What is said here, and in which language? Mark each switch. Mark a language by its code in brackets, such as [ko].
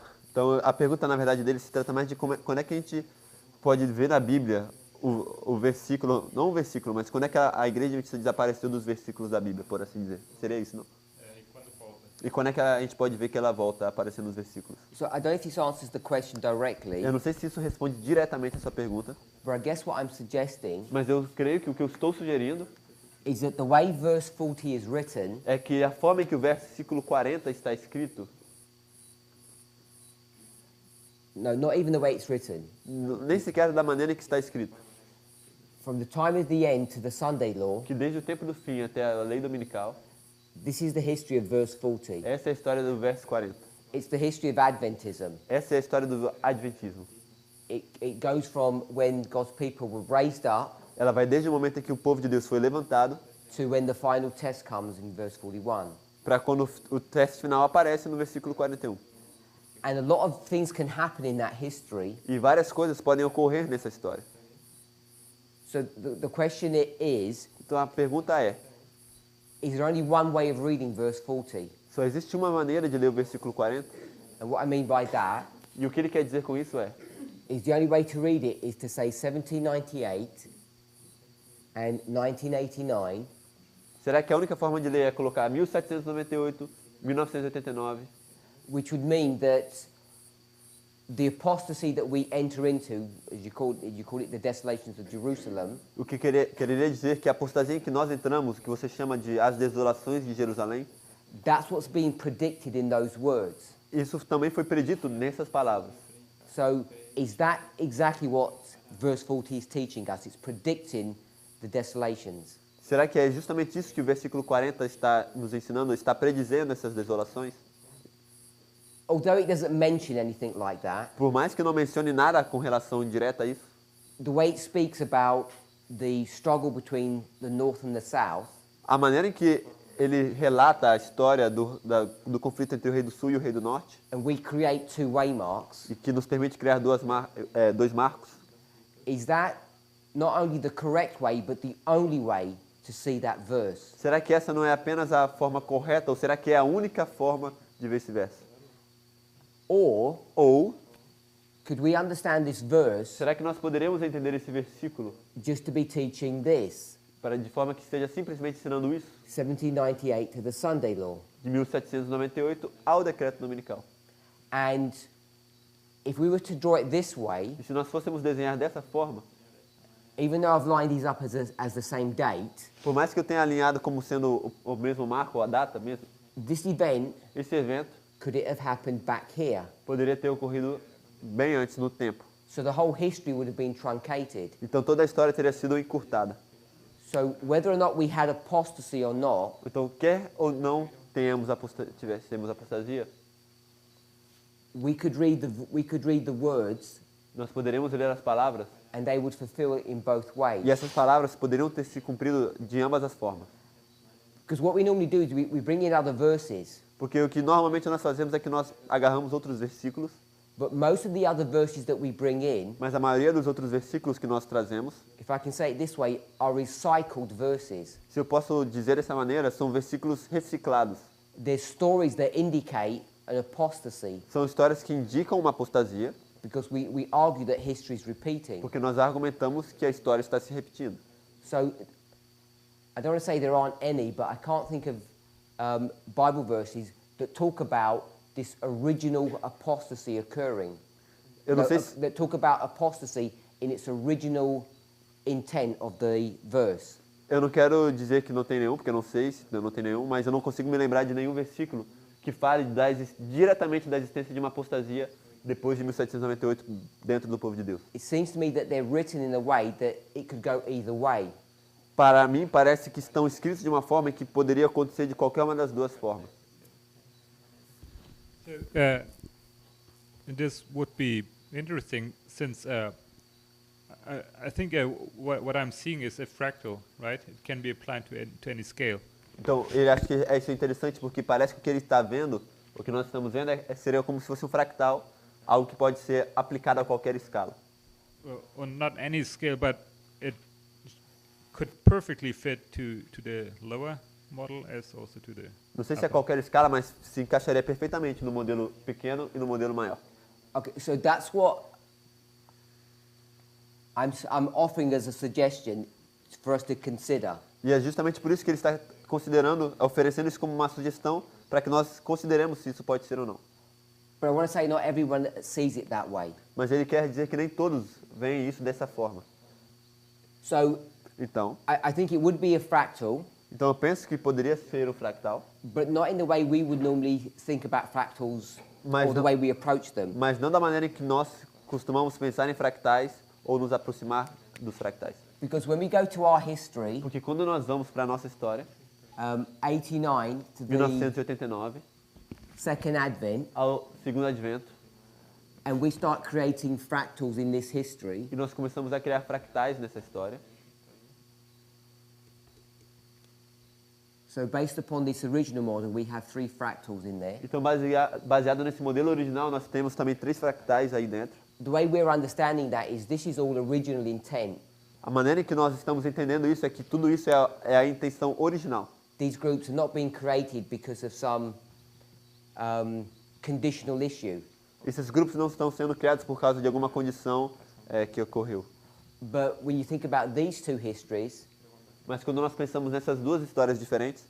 [pt] Então a pergunta na verdade dele se trata mais de quando é que a gente pode ver na Bíblia o versículo, não o versículo, mas quando é que a igreja desapareceu dos versículos da Bíblia, por assim dizer. Seria isso, não? E quando é que a gente pode ver que ela volta a aparecer nos versículos? [en] So I don't know if this answers the question directly, [pt] Eu não sei se isso responde diretamente a sua pergunta, [en] but I guess what I'm suggesting [pt] mas eu creio que o que eu estou sugerindo [en] is that the way verse 40 is written [pt] é que a forma em que o versículo 40 está escrito, [en] no, not even the way it's written, [pt] nem sequer da maneira em que está escrito, [en] from the time of the end to the Sunday law, [pt] que desde o tempo do fim até a lei dominical, [en] this is the history of verse 40. [pt] essa é a história do verso 40. [en] It's the history of Adventism. [pt] Essa é a história do adventismo. [en] It goes from when God's people were raised up [pt] Ela vai desde o momento em que o povo de Deus foi levantado [en] to when the final test comes in verse 41. [pt] para quando o teste final aparece no versículo 41. [en] And a lot of things can happen in that history. [pt] E várias coisas podem ocorrer nessa história. [en] So the question is [pt] Então a pergunta é: [en] there only one way of reading verse 40? [pt] só existe uma maneira de ler o versículo 40? [en] And what I mean by that [pt] E o que ele quer dizer com isso é: [en] is the only way to read it is to say 1798 and 1989, [pt] será que a única forma de ler é colocar 1798, 1989, [en] which would mean that the apostasy that we enter into, as you call it the desolations of Jerusalem, [pt] o que quereria dizer que a apostasia em que nós entramos, que você chama de as desolações de Jerusalém, [en] that's what's being predicted in those words. [pt] isso também foi predito nessas palavras. [en] So is that exactly what verse 40 is teaching us? It's predicting the desolations. [pt] Será que é justamente isso que o versículo 40 está nos ensinando, está predizendo essas desolações? [en] although it doesn't mention anything like that, [pt] Por mais que não mencione nada com relação direta a isso, [en] the way it speaks about the struggle between the North and the South, [pt] a maneira em que ele relata a história do conflito entre o rei do sul e o rei do norte, [en] and we create two waymarks, [pt] e que nos permite criar dois marcos, [en] is that not only the correct way, but the only way to see that verse? [pt] será que essa não é apenas a forma correta, ou será que é a única forma de ver esse verso? [en] Or [pt] Ou, [en] could we understand this verse [pt] será que nós poderíamos entender esse versículo [en] just to be teaching this, [pt] de forma que esteja simplesmente ensinando isso, [en] 1798 to the Sunday law? [pt] de 1798 ao decreto dominical? [en] And if we were to draw it this way, [pt] E se nós fôssemos desenhar dessa forma, [en] even though I've lined these up as the same date, [pt] por mais que eu tenha alinhado como sendo o mesmo marco, ou a data mesmo, [en] this event, [pt] esse evento [en] could it have happened back here? [pt] poderia ter ocorrido bem antes no tempo. [en] So the whole history would have been truncated. [pt] Então toda a história teria sido encurtada. [en] So whether or not we had apostasy or not, [pt] Então, quer ou não tenhamos tivéssemos apostasia, [en] we could read the words [pt] nós poderíamos ler as palavras, [en] and they would fulfill it in both ways. [pt] e essas palavras poderiam ter se cumprido de ambas as formas. [en] Because what we normally do is we bring in other verses, [pt] Porque o que normalmente nós fazemos é que nós agarramos outros versículos, [en] but most of the other verses that we bring in, [pt] mas a maioria dos outros versículos que nós trazemos, [en] if I can say it this way, are recycled verses. [pt] se eu posso dizer dessa maneira, são versículos reciclados. [en] They're stories that indicate an apostasy, [pt] São histórias que indicam uma apostasia, [en] because we argue that history is repeating. [pt] porque nós argumentamos que a história está se repetindo. [en] So I don't want to say there aren't any, but I can't think of Bible verses that talk about this original apostasy occurring. [pt] Eu não [en] No, [pt] sei se, [en] that talk about apostasy in its original intent of the verse. [pt] eu não quero dizer que não tem nenhum, porque eu não sei se não tem nenhum, mas eu não consigo me lembrar de nenhum versículo que fale diretamente da existência de uma apostasia depois de 1798 dentro do povo de Deus. [en] It seems to me that they're written in a way that it could go either way. [pt] Para mim, parece que estão escritos de uma forma que poderia acontecer de qualquer uma das duas formas. [en] This would be interesting since I think what I'm seeing is a fractal, right? It can be applied to any scale. [pt] Então, ele acha que isso é interessante porque parece que o que ele está vendo, o que nós estamos vendo, seria como se fosse um fractal, algo que pode ser aplicado a qualquer escala. [en] Or not any scale, but it could perfectly fit to the lower model as also to the [pt] Não sei se é qualquer escala, mas se encaixaria perfeitamente no modelo pequeno e no modelo maior. [en] Okay, so that's what I'm offering as a suggestion for us to consider. [pt] E é justamente por isso que ele está considerando, oferecendo isso como uma sugestão para que nós consideremos se isso pode ser ou não. [en] But I want to say not everyone sees it that way. [pt] Mas ele quer dizer que nem todos veem isso dessa forma. [en] So [pt] Então, [en] I think it would be a fractal, [pt] eu penso que poderia ser o fractal, [en] but not in the way we would normally think about fractals [pt] Mas [en] or the [pt] não- [en] way we approach them. [pt] mas não da maneira em que nós costumamos pensar em fractais ou nos aproximar dos fractais. [en] Because when we go to our history, [pt] Porque quando nós vamos para a nossa história, [en] 89 to the [pt] 1989, [en] second advent, [pt] ao segundo advento, [en] and we start creating fractals in this history, [pt] e nós começamos a criar fractais nessa história. [en] so based upon this original model, we have 3 fractals in there. [pt] Então, baseado nesse modelo original, nós temos também 3 fractais aí dentro. [en] The way we're understanding that is this is all original intent. [pt] A maneira em que nós estamos entendendo isso é que tudo isso é a intenção original. [en] These groups are not being created because of some conditional issue. [pt] Esses grupos não estão sendo criados por causa de alguma condição que ocorreu. [en] But when you think about these 2 histories, [pt] Mas quando nós pensamos nessas duas histórias diferentes,